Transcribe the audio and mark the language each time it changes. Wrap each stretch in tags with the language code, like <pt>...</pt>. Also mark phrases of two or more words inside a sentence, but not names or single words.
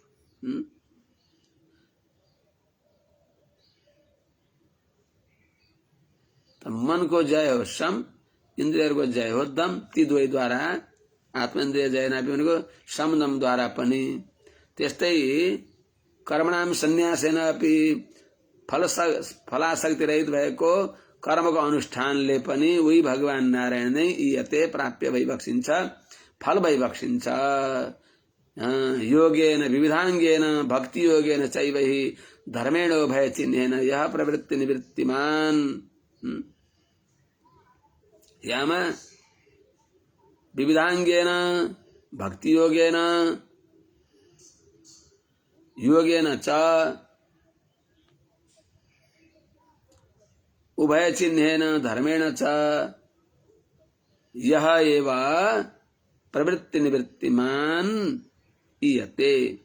<ne>मनको जय हो सम, इन्द्रियहरूको जय हो दम। ती दुवैद्वारा</ne> <sa>आत्मेन्द्रिय जयनापि</sa> <ne>भनेको समदमद्वारा पनि। त्यस्तै</ne> <sa>कर्मणाम सन्न्यासेन अपि</sa> <ne>फलासक्ति रहित भएको कर्मको अनुष्ठानले पनि उही भगवान नारायण नै ईयते प्राप्य भई बक्सिन्छ, फल भई बक्सिन्छ।</ne> <sa>योगेन विविधाङ्गेन भक्ति योगेन चैवहि धर्मेण उभय चिह्नेन यः प्रवृत्ति निवृत्तिमान। यामा विविधाङ्गेन भक्ति योगेन च उभय चिह्नेन धर्मेण च यह एव प्रवृत्ति निवृत्तिमान ईयते।</sa>